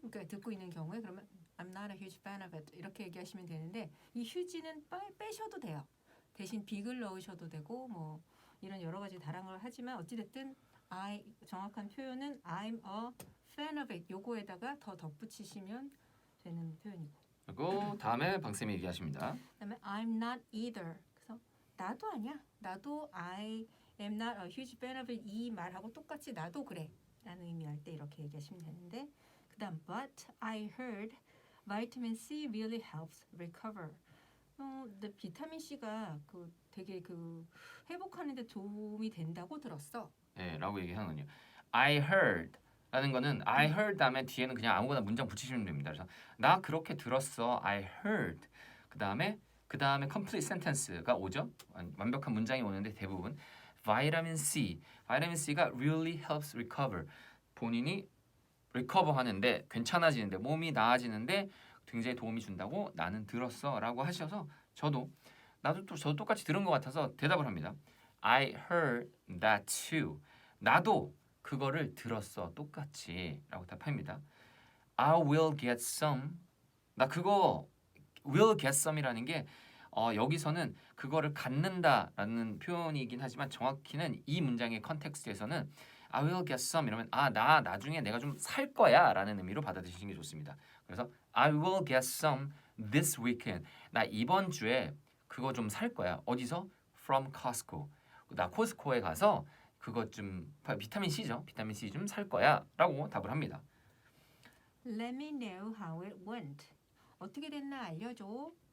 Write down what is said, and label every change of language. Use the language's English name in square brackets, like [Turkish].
[Korean] 그러니까 듣고 있는 경우에 그러면 [English] I'm not a huge fan of it [Korean] 이렇게 얘기하시면 되는데 이 huge는 빼셔도 돼요. 대신 big을 넣으셔도 되고 뭐 이런 여러 가지 다양을 하지만 어찌됐든 정확한 표현은 [English] I'm a fan of it [Korean] 요거에다가 더 덧붙이시면 되는 표현이고. 그리고 다음에 방쌤이 얘기하십니다. [English] 그다음에 I'm not either. [Korean] 그래서 나도 아니야. 나도 [English] I am not a huge fan of it. [Korean] 이 말하고 똑같이 나도 그래. 라는 의미할 때 이렇게 얘기하시면 되는데 그다음 [English] but I heard vitamin C really helps recover. [Korean] 근데 비타민 C가 그 되게 그 회복하는 데 도움이 된다고 들었어. 네, 라고 얘기하는군요. [English] I heard [Korean] 라는 거는 I heard 다음에 뒤에는 그냥 아무거나 문장 붙이시면 됩니다. 그래서 나 그렇게 들었어. [English] I heard. [Korean] 그다음에 complete sentence가 오죠. 완벽한 문장이 오는데 대부분 vitamin C. [English] vitamin C가 really helps recover. [Korean] 본인이 recover 하는데 괜찮아지는데 몸이 나아지는데 굉장히 도움이 준다고 나는 들었어라고 하셔서 저도 똑같이 들은 것 같아서 대답을 합니다. [English] I heard that too. [Korean] 나도 그거를 들었어 똑같이라고 답합니다. [English] I will get some. [Korean] 나 그거 [English] will get some [Korean] 이라는 게 여기서는 그거를 갖는다라는 표현이긴 하지만 정확히는 이 문장의 컨텍스트에서는 [English] I will get some [Korean] 이러면 나 나중에 내가 좀 살 거야라는 의미로 받아들이시는 게 좋습니다. 그래서 [English] I will get some this weekend. [Korean] 나 이번 주에 그거 좀 살 거야. 어디서? [English] From Costco. [Korean] 나 코스코에 가서 그것 좀 비타민 C죠. 비타민 C 좀 살 거야라고 답을 합니다. [English] Let me know how it went. [Korean] 어떻게 됐나 알려줘.